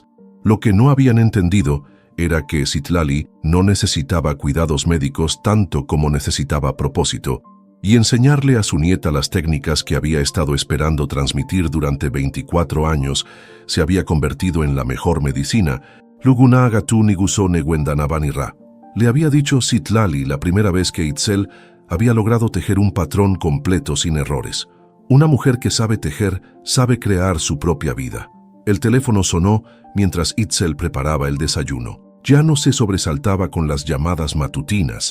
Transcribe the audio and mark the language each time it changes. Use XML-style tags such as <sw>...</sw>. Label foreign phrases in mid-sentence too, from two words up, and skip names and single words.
<es>Lo que no habían entendido era que Citlali no necesitaba cuidados médicos tanto como necesitaba propósito, y enseñarle a su nieta las técnicas que había estado esperando transmitir durante 24 años se había convertido en la mejor medicina. «Lugunaga tú ni gusó ne Ra», le había dicho Citlali la primera vez que Itzel había logrado tejer un patrón completo sin errores. Una mujer que sabe tejer sabe crear su propia vida. El teléfono sonó mientras Itzel preparaba el desayuno. Ya no se sobresaltaba con las llamadas matutinas.</es>